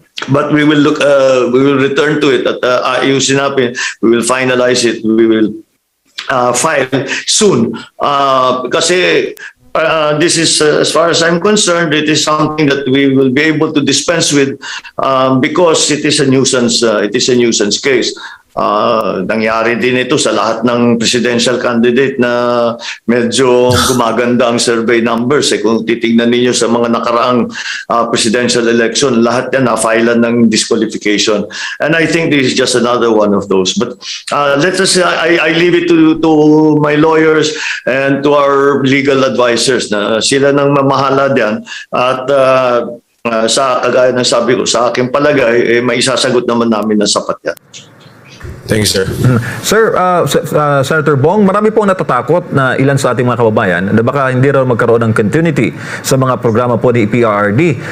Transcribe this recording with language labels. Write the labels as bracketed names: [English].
[English] But we will return to it [Filipino] at ayusin natin. [English] We will finalize it. We will file soon. Kasi this is, as far as I'm concerned, it is something that we will be able to dispense with because it is a nuisance. It is a nuisance case. [Filipino] Nangyari din ito sa lahat ng presidential candidate na medyo gumaganda ang survey numbers. Kung titingnan ninyo sa mga nakaraang presidential election, lahat yan na-filean ng disqualification. [English] And I think this is just another one of those. But let us, I leave it to my lawyers and to our legal advisors [Filipino] na sila nang mamahala diyan. At sa kagaya ng sabi ko, sa aking palagay, may isasagot naman namin na sapat yan. [English] Thank you, sir. [Filipino] Sir, Senator Bong, marami pong natatakot na ilan sa ating mga kababayan na baka hindi raw magkaroon ng continuity sa mga programa po ni PRRD.